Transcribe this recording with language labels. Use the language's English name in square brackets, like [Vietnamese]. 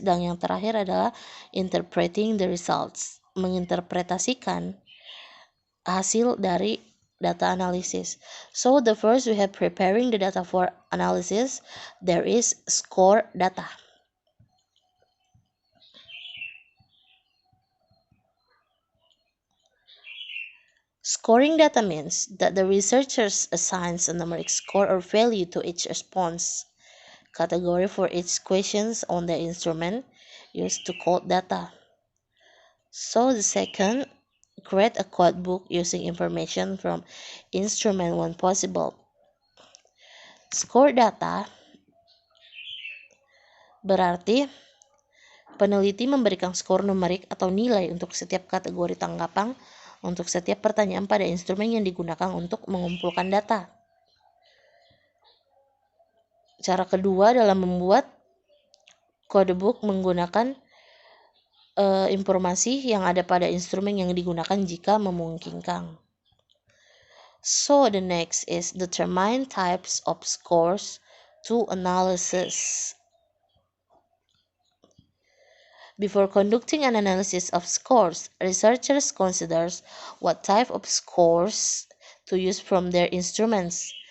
[Indonesian] Dan yang terakhir adalah [English] interpreting the results, [Indonesian] menginterpretasikan hasil dari [English] data analysis. So the first we have preparing the data for analysis. There is score data. Scoring data means that the researchers assigns a numeric score or value to each response category for each questions on the instrument used to code data. So the second, create a code book using information from instrument when possible. [Indonesian] Score data berarti peneliti memberikan skor numerik atau nilai untuk setiap kategori tanggapan untuk setiap pertanyaan pada instrumen yang digunakan untuk mengumpulkan data. Cara kedua dalam membuat codebook menggunakan informasi yang ada pada instrumen yang digunakan jika memungkinkan. [English] So the next is determine types of scores to analysis. Before conducting an analysis of scores, researchers consider what type of scores to use from their instruments.